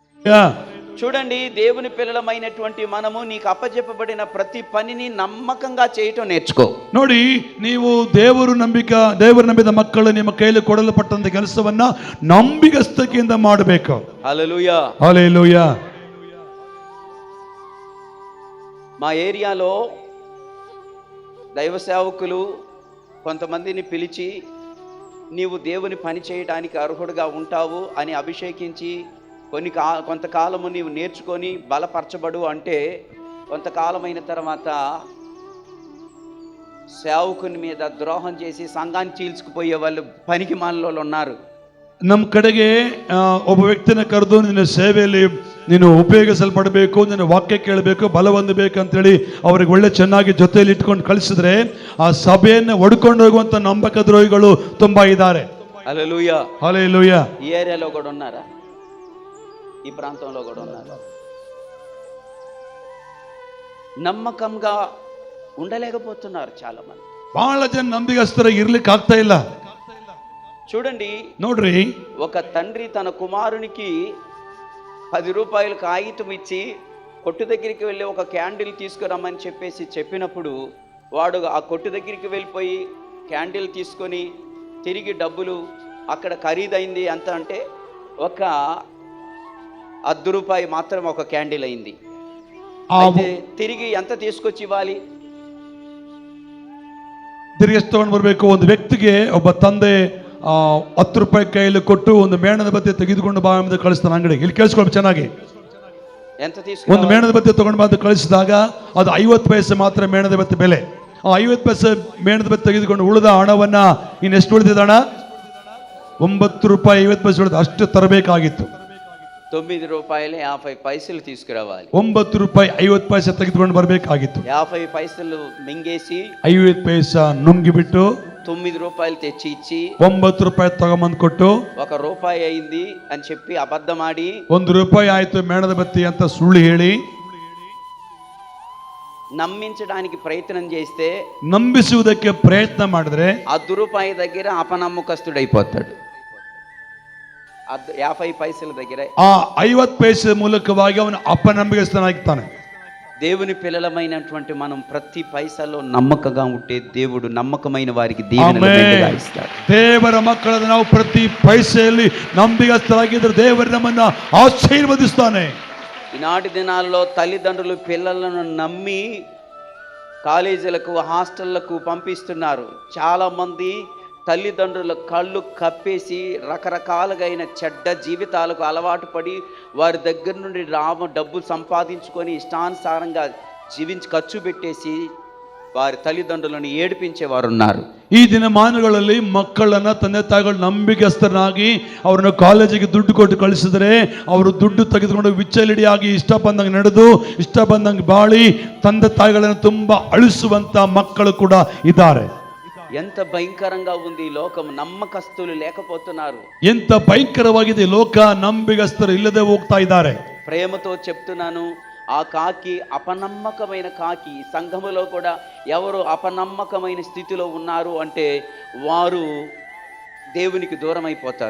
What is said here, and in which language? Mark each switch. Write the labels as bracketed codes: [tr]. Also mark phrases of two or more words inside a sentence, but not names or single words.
[te] చూడండి, దేవుని పిల్లలమైనటువంటి మనము నీకు అప్పచెప్పబడిన ప్రతి పనిని నమ్మకంగా చేయటం నేర్చుకో. [kn] ನೋಡಿ, ನೀವು ದೇವರು ನಂಬಿದ ಮಕ್ಕಳು ನಿಮ್ಮ ಕೈಯಲ್ಲಿ ಕೊಡಲ್ಪಟ್ಟಂತ ಕೆಲಸವನ್ನ ನಂಬಿಗಸ್ತತೆಯಿಂದ ಮಾಡಬೇಕು. [te] హల్లెలూయా, హల్లెలూయా. మా ఏరియాలో దైవ సేవకులు కొంతమందిని పిలిచి నీవు దేవుని పని చేయడానికి అర్హుడుగా ఉంటావు అని అభిషేకించి కొంతకాలము నీవు నేర్చుకొని బలపరచబడు అంటే, కొంతకాలమైన తర్వాత సేవకుని మీద ద్రోహం చేసి సంఘాన్ని చీల్చుకుపోయే వాళ్ళు పనికి మాలలో ఉన్నారు. [kn] ನಮ್ಮ ಕಡೆಗೆ ಒಬ್ಬ ವ್ಯಕ್ತಿನ ಕರೆದು ನಿನ್ನ ಸೇವೆಯಲ್ಲಿ ನೀನು ಉಪಯೋಗಿಸಲ್ಪಡಬೇಕು, ನಿನ್ನ ವಾಕ್ಯ ಕೇಳಬೇಕು, ಬಲ ಹೊಂದಬೇಕು ಅಂತೇಳಿ ಅವ್ರಿಗೆ ಒಳ್ಳೆ ಚೆನ್ನಾಗಿ ಜೊತೆಯಲ್ಲಿ ಇಟ್ಕೊಂಡು ಕಳಿಸಿದ್ರೆ ಆ ಸಭೆಯನ್ನು ಒಡ್ಕೊಂಡು ಹೋಗುವಂತ ನಂಬಕ ದ್ರೋಹಿಗಳು ತುಂಬಾ ಇದ್ದಾರೆ. [te] హల్లెలూయా, హల్లెలూయా. ఈ ఏరియాలో కూడా ఉన్నారా? ఈ ప్రాంతంలో కూడా ఉన్నారు. నమ్మకంగా ఉండలేకపోతున్నారు చాలా మంది. [kn] ಬಹಳ ಜನ ನಂಬಿಗಸ್ತರಾಗಿ ಇರ್ಲಿಕ್ಕೆ ಆಗ್ತಾ ಇಲ್ಲ. [te] చూడండి, [kn] ನೋಡ್ರಿ, [te] ఒక తండ్రి తన కుమారునికి 10 రూపాయలు కాగితం ఇచ్చి కొట్టు దగ్గరికి వెళ్ళి ఒక క్యాండిల్ తీసుకురమ్మని చెప్పినప్పుడు వాడు ఆ కొట్టు దగ్గరికి వెళ్ళిపోయి క్యాండిల్ తీసుకొని తిరిగి డబ్బులు అక్కడ ఖరీదైంది ఎంత అంటే ఒక 10 రూపాయి మాత్రం ఒక క్యాండిల్ అయింది. అయితే తిరిగి ఎంత తీసుకొచ్చి ఇవ్వాలి? [kn] ತಿರುಗಿ ಎಷ್ಟು ತಗೊಂಡು ಬರಬೇಕು? ಒಂದು ವ್ಯಕ್ತಿಗೆ ಒಬ್ಬ ತಂದೆ 10 ರೂಪಾಯಿ ಕೈಯಲ್ಲಿ ಕೊಟ್ಟು ಒಂದು ಮೇಣದ ಬತ್ತಿ ತೆಗೆದುಕೊಂಡು ಬಾ ಎಂದು ಕಳಿಸ್ತಾನೆ ಅಂಗಡಿಗೆ. ಇಲ್ಲಿ ಕೇಳಿಸ್ಕೊಳ್ಳಿ ಚೆನ್ನಾಗಿ. [te] ఎంత [kn] ಒಂದು ಮೇಣದ ಬತ್ತಿ ತಗೊಂಡು ಬಂದು ಕಳಿಸಿದಾಗ ಅದು 50 ಪೈಸೆ ಮಾತ್ರ ಮೇಣದ ಬತ್ತಿ ಬೆಲೆ. ಆ 50 ಪೈಸೆ ಮೇಣದ ಬತ್ತಿ ತೆಗೆದುಕೊಂಡು ಉಳಿದ ಹಣವನ್ನ ಇನ್ನೆಷ್ಟು ಉಳಿದಿದೆ ಹಣ? 9 ರೂಪಾಯಿ 50 ಪೈಸೆ ಉಳಿದ. ಅಷ್ಟು ತರಬೇಕಾಗಿತ್ತು. [te] 9 రూపాయలు 50 పైసలు తీసుకురావాలి. [kn] 9 ರೂಪಾಯಿ 50 ಪೈಸೆ ತೆಗೆದುಕೊಂಡು ಬರಬೇಕಾಗಿತ್ತು. [te] 50 పైసలు మింగేసి [kn] 50 ಪೈಸೆ ನುಂಗಿಬಿಟ್ಟು [te] 9 రూపాయలు తెచ్చి ఇచ్చి [kn] 9 ರೂಪಾಯಿ ತಗೊಂಬಂದು ಕೊಟ್ಟು [te] 1 రూపాయి అయింది అని చెప్పి అబద్ధమాడి [kn] 1 ರೂಪಾಯಿ ಆಯ್ತು ಮೇಣದ ಬತ್ತಿ ಅಂತ ಸುಳ್ಳು ಹೇಳಿ [te] నమ్మించడానికి ప్రయత్నం చేస్తే, [kn] ನಂಬಿಸುವುದಕ್ಕೆ ಪ್ರಯತ್ನ ಮಾಡಿದ್ರೆ [te] 10 రూపాయి దగ్గర అపనమ్మకస్తుడైపోతాడు. 50 పైసల దగ్గర [kn] ಆ 50 ಪೈಸೆ ಮೂಲಕವಾಗಿ ಅವನು ಅಪನಂಬಿಕಸ್ಥನಾಗ್ತಾನೆ. [te] దేవుని పిల్లలమైనటువంటి మనం ప్రతి పైసలో నమ్మకంగా ఉంటే దేవుడు నమ్మకమైన వారికి దీవెనలు మెండుగా ఇస్తాడు. [kn] ದೇವರ ಮಕ್ಕಳಾದ ನಾವು ಪ್ರತಿ ಪೈಸೆಯಲ್ಲಿ ನಂಬಿಗಸ್ತರಾಗಿದ್ದರೆ ದೇವರು ನಮ್ಮನ್ನು ಆಶೀರ್ವದಿಸ್ತಾನೆ. [te] ఈనాటి దినాల్లో తల్లిదండ్రులు పిల్లలను నమ్మి కాలేజీలకు హాస్టళ్లకు పంపిస్తున్నారు. చాలామంది తల్లిదండ్రుల కళ్ళు కప్పేసి రకరకాలుగా చెడ్డ జీవితాలకు అలవాటు పడి వారి దగ్గర నుండి డబ్బు సంపాదించుకొని ఇష్టానుసారంగా ఖర్చు పెట్టేసి వారి తల్లిదండ్రులను ఏడిపించేవారు ఉన్నారు. [kn] ಈ ದಿನಮಾನಗಳಲ್ಲಿ ಮಕ್ಕಳನ್ನ ತಂದೆ ತಾಯಿಗಳು ನಂಬಿಗಸ್ತರಾಗಿ ಅವರನ್ನು ಕಾಲೇಜಿಗೆ ದುಡ್ಡು ಕೊಟ್ಟು ಕಳಿಸಿದರೆ ಅವರು ದುಡ್ಡು ತೆಗೆದುಕೊಂಡು ವಿಚ್ಚಲಿಡಿಯಾಗಿ ಇಷ್ಟ ಬಂದಂಗೆ ನಡೆದು ಇಷ್ಟ ಬಂದಂಗೆ ಬಾಳಿ ತಂದೆ ತಾಯಿಗಳನ್ನು ತುಂಬಾ ಅಳಿಸುವಂತ ಮಕ್ಕಳು ಕೂಡ ಇದ್ದಾರೆ. [te] ఎంత భయంకరంగా ఉంది ఈ లోకం. నమ్మకస్తులు లేకపోతున్నారు. [kn] ఎంత భయంకరವಾಗಿದೆ ಲೋಕ. ನಂಬಿಗಸ್ತರು ಇಲ್ಲದೆ ಹೋಗ್ತಾ ಇದ್ದಾರೆ. [te] ప్రేమతో చెప్తున్నాను, ఆ కాకి అపనమ్మకమైన కాకి. సంఘములో కూడా ఎవరు అపనమ్మకమైన స్థితిలో ఉన్నారు అంటే వారు దేవునికి దూరం అయిపోతారు.